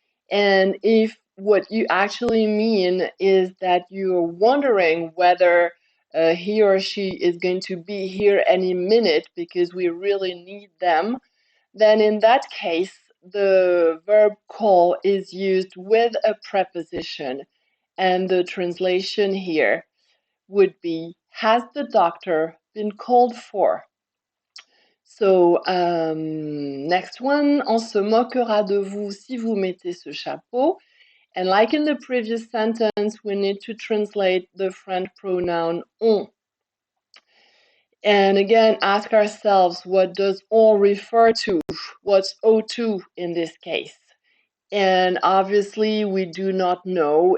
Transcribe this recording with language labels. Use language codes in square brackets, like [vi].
[en] And if what you actually mean is that you're wondering whether he or she is going to be here any minute because we really need them, then in that case, the verb call is used with a preposition. And the translation here would be, has the doctor been called for? So, next one, [fr] on se moquera de vous si vous mettez ce chapeau. [en] And like in the previous sentence, we need to translate the French pronoun on. And again, ask ourselves, what does on refer to? What's O2 in this case? And obviously, we do not know.